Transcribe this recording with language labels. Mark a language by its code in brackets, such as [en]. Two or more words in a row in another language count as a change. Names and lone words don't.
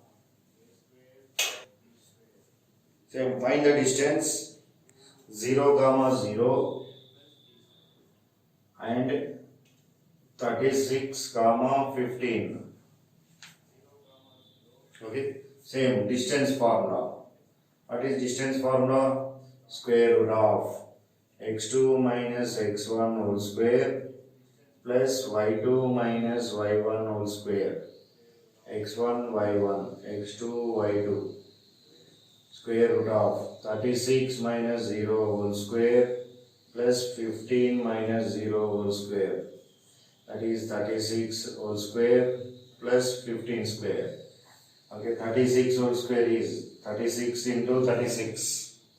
[en] So find the distance 0 comma 0 and 36 comma 15. Okay, same distance formula. What is distance formula? Square root of x2 minus x1 whole square plus y2 minus y1 whole square. x1 y1 x2 y2. Square root of 36 minus 0 whole square plus 15 minus 0 whole square. That is 36 whole square plus 15 square. Okay, 36 whole square is 36 into 36.